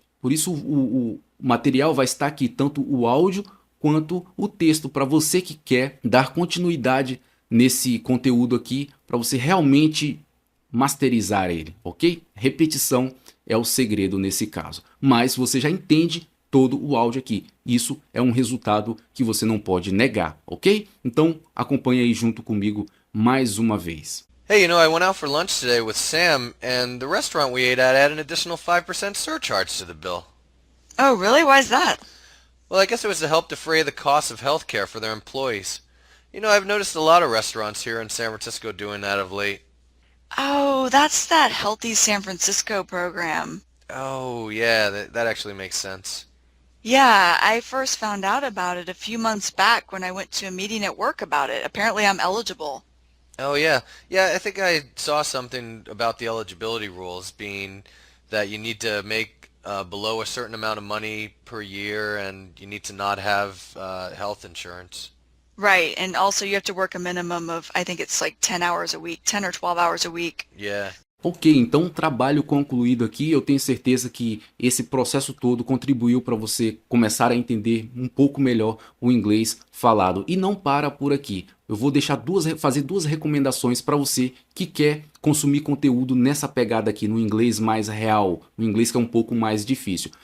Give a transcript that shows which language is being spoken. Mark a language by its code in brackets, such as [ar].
[pt] Por isso o material vai estar aqui, tanto o áudio quanto o texto, para você que quer dar continuidade nesse conteúdo aqui, para você realmente masterizar ele, ok? Repetição é o segredo nesse caso. Mas você já entende todo o áudio aqui. Isso é um resultado que você não pode negar, ok? Então acompanhe aí junto comigo mais uma vez. [en] Hey, I went out for lunch today with Sam, and the restaurant we ate at had an additional 5% surcharge to the bill. Oh, really? Why's that? Well, I guess it was to help defray the costs of healthcare for their employees. I've noticed a lot of restaurants here in San Francisco doing that of late. Oh, that's that Healthy San Francisco program. Oh, yeah, that actually makes sense. Yeah, I first found out about it a few months back when I went to a meeting at work about it. Apparently I'm eligible. Oh, yeah. Yeah, I think I saw something about the eligibility rules being that you need to make below a certain amount of money per year, and you need to not have health insurance. Right, and also you have to work a minimum of, I think it's like 10 hours a week, 10 or 12 hours a week. Yeah. [pt] Ok, então trabalho concluído aqui. Eu tenho certeza que esse processo todo contribuiu para você começar a entender um pouco melhor o inglês falado. E não para por aqui. Eu vou fazer duas recomendações para você que quer consumir conteúdo nessa pegada aqui, no inglês mais real, no inglês que é um pouco mais difícil.